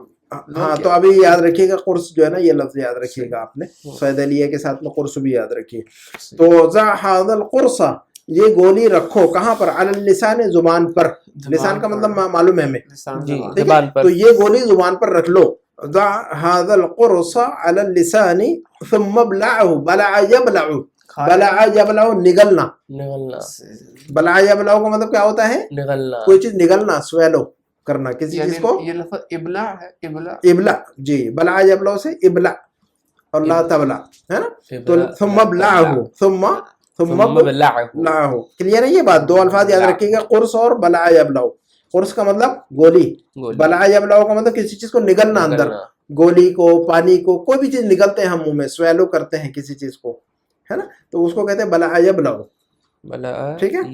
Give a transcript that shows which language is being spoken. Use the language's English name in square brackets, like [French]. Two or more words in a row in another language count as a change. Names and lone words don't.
[Hindi] हाँ तो अभी याद रखिएगा कुर्स जो है ना, ये लफ्ज याद रखिएगा आपने, सैदलिया के साथ में कुर्स भी याद रखिए। तो [Arabic] خذ هذا القرص, [Hindi] ये गोली रखो कहाँ पर? [Arabic] على اللسان, [Hindi] जुबान पर। लिसान का मतलब मालूम है हमें, लिसान जी जबान, ठीक जुबान है। पर तो ये गोली जुबान पर रख लो। [Arabic] خذ هذا القرص على اللسان ثم ابلعه، بلع يبلع، بلع يبلع [Hindi] निगलना, निगलना [Arabic] بلع يبلع [Hindi] का मतलब क्या होता है? निगलना कोई चीज निगलना, स्वेलो करना किसी यानी चीज को। ये लफ्ज़ इबला है, इबला, इबला, जी, [Arabic] بلع يبلع [Hindi] से इबला और [Arabic] لا تبلع, [Hindi] है ना। तो इबला, थुम्मा ला [Arabic] بلعه، ثم ثم ثم بلعه [Hindi] बलाहु, क्लियर है ये बात? दो अल्फाज याद बला। रखिएगा, कुर्स और [Arabic] بلع يبلعه. [Hindi] कुर्स का मतलब गोली, गोली [Arabic] بلع يبلعه [Hindi] का मतलब किसी चीज को निगलना अंदर, निगलना गोली को, पानी को, कोई भी चीज निगलते हैं हम मुंह में, स्वेलो करते हैं किसी चीज को, है ना, तो उसको कहते हैं [Arabic] بلع يبلعه, [Hindi] बला ठीक है।